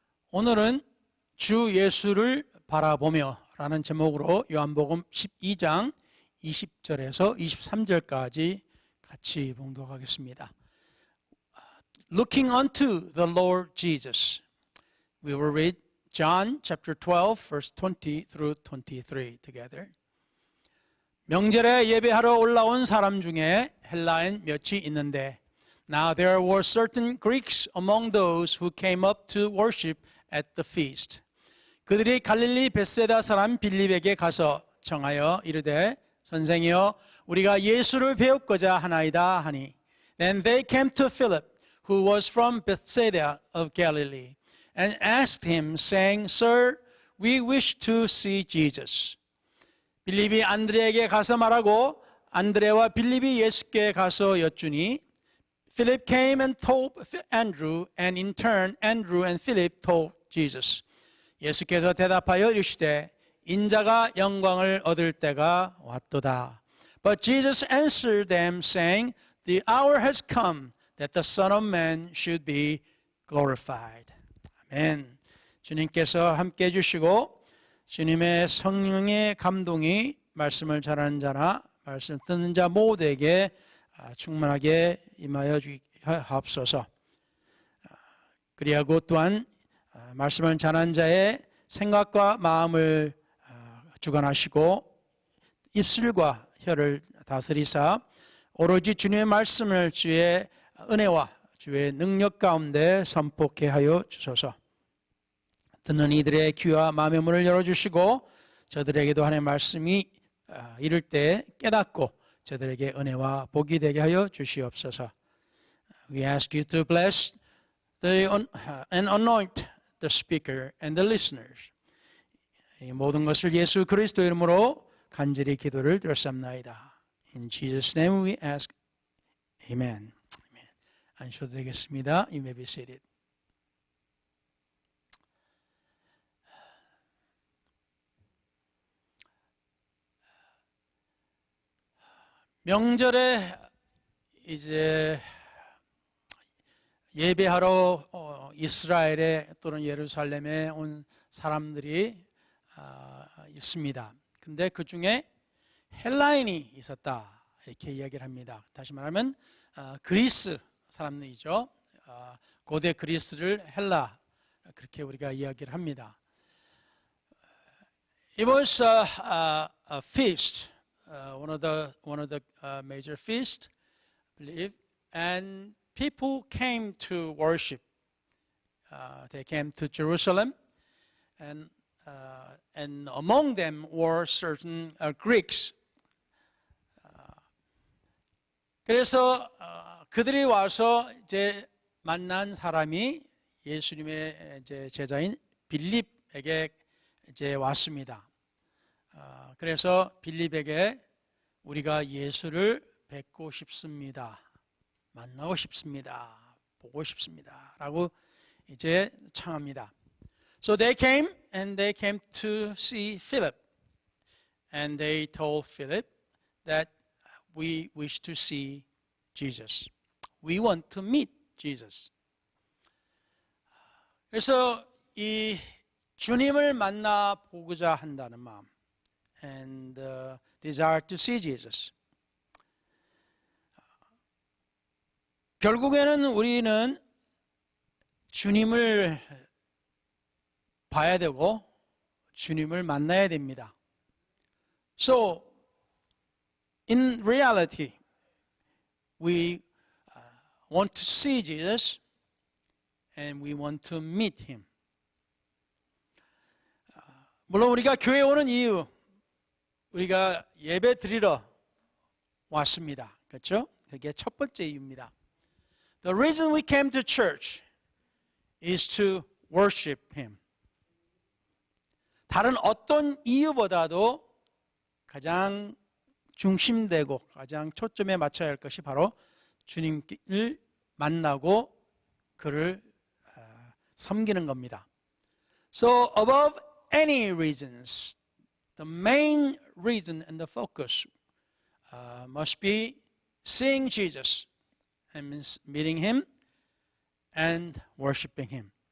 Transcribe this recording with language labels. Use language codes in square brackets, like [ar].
[ko] 오늘은 주 예수를 바라보며 라는 제목으로 요한복음 12장 20절에서 23절까지 같이 봉독하겠습니다. [en] Looking unto the Lord Jesus. We will read John chapter 12 verse 20 through 23 together. [ko] 명절에 예배하러 올라온 사람 중에 헬라인 몇이 있는데 [en] Now there were certain Greeks among those who came up to worship at the feast. [ko] 그들이 갈릴리 벳세다 사람 빌립에게 가서 청하여 이르되 선생이여 우리가 예수를 배우고자 하나이다 하니 [en] Then they came to Philip who was from Bethsaida of Galilee and asked him saying Sir, we wish to see Jesus. [ko] 빌립이 안드레에게 가서 말하고 안드레와 빌립이 예수께 가서 여쭈니 [en] Philip came and told Andrew and in turn Andrew and Philip told Jesus. [ko] 예수께서 대답하여 이르시되 인자가 영광을 얻을 때가 왔도다. [en] But Jesus answered them saying The hour has come that the Son of Man should be glorified. [ko] 아멘. 주님께서 함께 해주시고 주님의 성령의 감동이 말씀을 전하는 자나 말씀 듣는 자 모두에게 충만하게 임하여 주옵소서. 그리하고 또한 말씀을 전하는 자의 생각과 마음을 주관하시고 입술과 혀를 다스리사 오로지 주님의 말씀을 주의 은혜와 주의 능력 가운데 선포케 하여 주소서. 듣는 이들의 귀와 마음의 문을 열어주시고 저들에게도 하나님의 말씀이 이를 때 깨닫고 저들에게 은혜와 복이 되게 하여 주시옵소서. [en] We ask you to bless and anoint the speaker and the listeners. [ko] 이 모든 것을 예수 그리스도 이름으로 간절히 기도를 드렸사옵나이다. [en] In Jesus' name we ask. Amen. [ko] 앉으셔도 되겠습니다. [en] You may be seated. [ko] 명절에 이제 예배하러 이스라엘에 또는 예루살렘에 온 사람들이 있습니다. 근데 그 중에 헬라인이 있었다 이렇게 이야기를 합니다. 다시 말하면 그리스 사람들이죠. 고대 그리스를 헬라 그렇게 우리가 이야기를 합니다. [en] It was a feast. One of the major feasts, I believe, and people came to worship. They came to Jerusalem, and among them were certain Greeks. [ko] 그래서 그들이 와서 이제 만난 사람이 예수님의 이제 제자인 빌립에게 이제 왔습니다. 그래서 빌립에게 우리가 예수를 뵙고 싶습니다. 만나고 싶습니다. 보고 싶습니다. 라고 이제 청합니다. [en] So they came and they came to see Philip. And they told Philip that we wish to see Jesus. We want to meet Jesus. [ko] 그래서 이 주님을 만나 보고자 한다는 마음. [en] And desire to see Jesus. [ko] 결국에는 우리는 주님을 봐야 되고 주님을 만나야 됩니다. [en] So, in reality, we want to see Jesus and we want to meet Him. [ko] 물론 우리가 교회에 오는 이유 우리가 예배 드리러 왔습니다. 그렇죠? 그게 첫 번째 이유입니다. [en] The reason we came to church is to worship Him. [ko] 다른 어떤 이유보다도 가장 중심되고 가장 초점에 맞춰야 할 것이 바로 주님을 만나고 그를 섬기는 겁니다. [en] So above any reasons, the main reason and the focus must be seeing Jesus and meeting Him and worshiping Him.